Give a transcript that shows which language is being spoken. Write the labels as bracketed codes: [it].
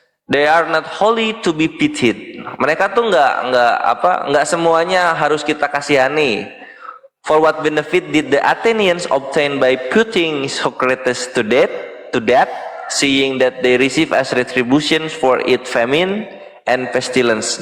[en] They are not wholly to be pitied. [id] Mereka tuh nggak semuanya harus kita kasihani. [en] For what benefit did the Athenians obtain by putting Socrates to death, seeing that they receive as retribution for its famine and pestilence.